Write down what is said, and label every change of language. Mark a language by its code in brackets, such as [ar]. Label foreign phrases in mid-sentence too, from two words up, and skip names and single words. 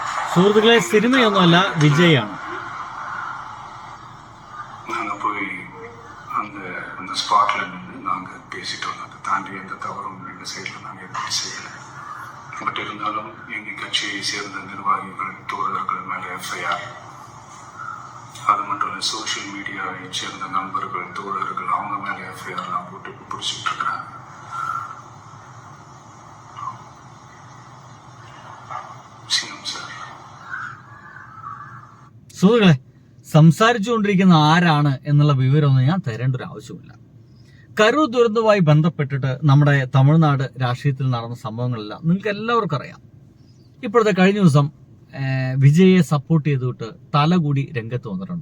[ml] സുഹൃത്തുക്കളെ, സിനിമയൊന്നുമല്ല, വിജയാണ്. [ta] நாங்கள் போய் அந்த அந்த ஸ்பாட்டில் நின்று நாங்கள் பேசிட்டு வந்தோம். அதை தாண்டி எந்த தவறும் எங்கள் சைடில் நாங்கள் எதுவும் செய்யலை. பட் இருந்தாலும் எங்கள் கட்சியை சேர்ந்த நிர்வாகிகள் தோழர்கள் மேலே எஃப்ஐஆர், அது மட்டும் இல்லை [en] social media [ta] சேர்ந்த நண்பர்கள் தோழர்கள் அவங்க மேலே எஃப்ஐஆர்லாம் போட்டு பிடிச்சிட்டு இருக்கிறாங்க. சிஎம் சார், [ml] സുഹൃത്തുക്കളെ, സംസാരിച്ചുകൊണ്ടിരിക്കുന്ന ആരാണ് എന്നുള്ള വിവരമൊന്നും ഞാൻ തരേണ്ട ഒരു ആവശ്യമില്ല. കരൂർ ദുരന്തവുമായി ബന്ധപ്പെട്ടിട്ട് നമ്മുടെ തമിഴ്നാട് രാഷ്ട്രീയത്തിൽ നടന്ന സംഭവങ്ങളെല്ലാം നിങ്ങൾക്ക് എല്ലാവർക്കും അറിയാം. ഇപ്പോഴത്തെ കഴിഞ്ഞ ദിവസം വിജയെ സപ്പോർട്ട് ചെയ്തിട്ട് തലകൂടി രംഗത്ത് വന്നിട്ടുണ്ട്.